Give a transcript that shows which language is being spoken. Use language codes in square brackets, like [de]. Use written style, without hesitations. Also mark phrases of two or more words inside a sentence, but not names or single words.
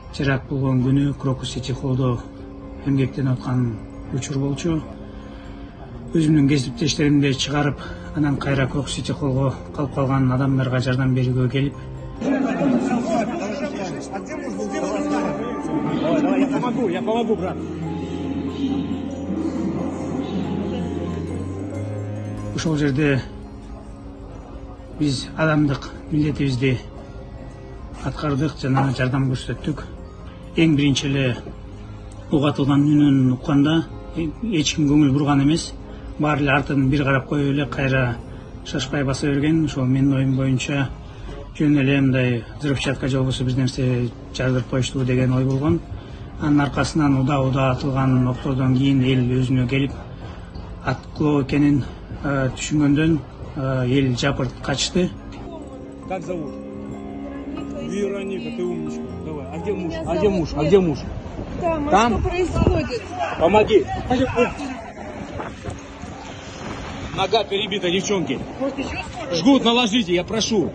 [ky] теракт болгон күнү Крокус Сити Холлдо эмгектенип аткан учур болчу. Өзүмдүн кесиптештеримди чыгарып, анан кайра Крокус Сити Холлго калып калган адамдарга жардам берүүгө келип. [ru] Давай, я помогу, брат. [ky] Ошол жерде биз адамдык милдетибизди аткардык жана жардам көрсөттүк. Эң биринчи эле угатылган үнүн укканда эч ким көңүл бурган эмес. Баары эле артын бир карап коюп эле кайра шашпай баса берген. Ошол менин оюм боюнча жөн эле мындай взрывчатка же болбосо бир нерсе жардырып коюшту деген ой болгон. Анын аркасынан уда атылган октордон кийин эл өзүнө келип, аткылоо экенин түшүнгөндөн эл жапырт качты. [ru] Как зовут? Вероника, ты умничка. Давай. А где муж? А где муж? А где муж? Там? Что происходит? Помоги. Нога перебита, девчонки. Жгут, наложите, я прошу.